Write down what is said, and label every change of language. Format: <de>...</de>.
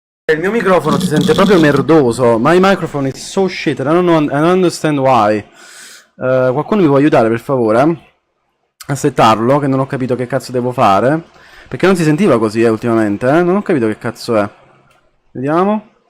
<it>Il mio microfono si sente proprio merdoso.</it> <en>My microphone is so shit. I don't understand why.</en> <it>Qualcuno mi può aiutare per favore? A settarlo, che non ho capito che cazzo devo fare. Perché non si sentiva così, ultimamente, eh? Non ho capito che cazzo è. Vediamo.</it>